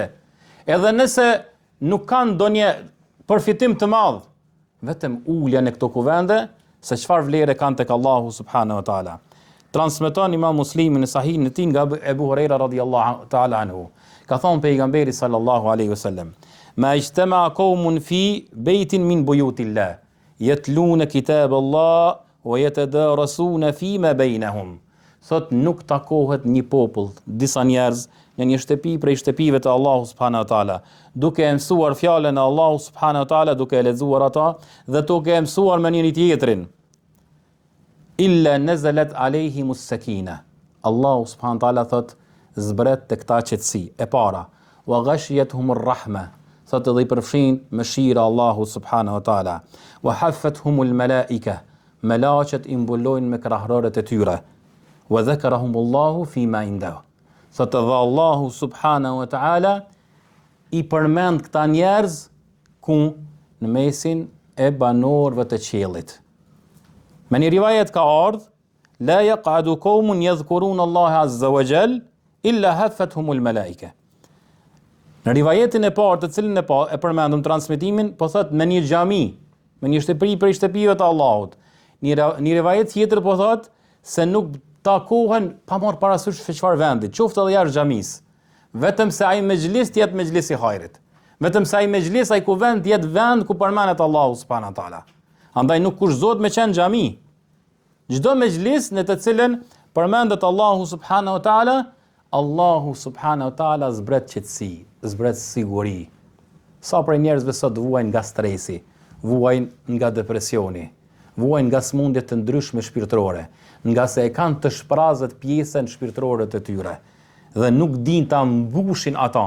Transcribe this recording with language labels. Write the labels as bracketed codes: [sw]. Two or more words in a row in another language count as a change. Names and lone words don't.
[sq] Edhe nëse nuk kanë ndonjë përfitim të madh, vetëm ulja në këto kuvende, se çfarë vlere kanë tek Allahu [ar] سبحانه وتعالى. [sq] Transmeton Imam Muslimi në Sahihin e tij nga Ebu Huraira [ar] رضي الله تعالى عنه. [sq] Ka thënë pejgamberi [ar] صلى الله عليه وسلم: "ما اجتمع قوم في بيت من بيوت الله، يتلون كتاب الله ويتدارسونه فيما بينهم." [sq] Thot nuk takohet një popull, disa njerëz në një shtëpi prej shtëpive të Allahu [ar] سبحانه وتعالى, [sq] duke e mësuar fjalën e Allahu [ar] سبحانه وتعالى, [sq] duke e lexuar ata dhe duke e mësuar me njëri tjetrin. [ar] إلا نزلت عليهم السكينة. [sq] Allahu [ar] سبحانه وتعالى [sq] thot zbret tek ta qetësi e para. [ar] وغشيتهم الرحمة. [sq] Thot edhe i përfshin mëshira Allahu [ar] سبحانه وتعالى. وحفتهم الملائكة. [sq] Melaqet i mbulojnë me krahërorët e tyre. [ar] وذكرهم الله فيمن عنده. [sq] Thot edhe Allahu [ar] سبحانه وتعالى [sq] i përmend këta njerëz ku në mesin e banorëve të qiellit. Me një rivajet ka ardhë: [ar] لا يقعد قوم يذكرون الله عز وجل إلا حفتهم الملائكة." [sq] Në rivajetin e parë, të cilën e përmendëm transmetimin, po thot me një xhami, me një shtëpi prej shtëpive të Allahut. Një rivajet tjetër po thot se nuk takohen pa marrë parasysh se çfarë vendi, qoftë edhe jashtë xhamisë. Vetëm se ai mejlis jetë mejlis i hajrit. Vetëm se ai mejlis, ai kuvend jetë vend ku përmendet Allahu subhanahu wa taala. Andaj nuk kushtohet me qenë xhami. Çdo mejlis në të cilën përmendet Allahu [ar] سبحانه وتعالى, [sq] Allahu [ar] سبحانه وتعالى [sq] zbret qetësi, zbret siguri. Sa prej njerëzve sot vuajnë nga stresi, vuajnë nga depresioni, vuajnë nga smundjet të ndryshme shpirtërore, nga se e kanë të shprazët pjesën shpirtërore të tyre dhe nuk din ta mbushin ata.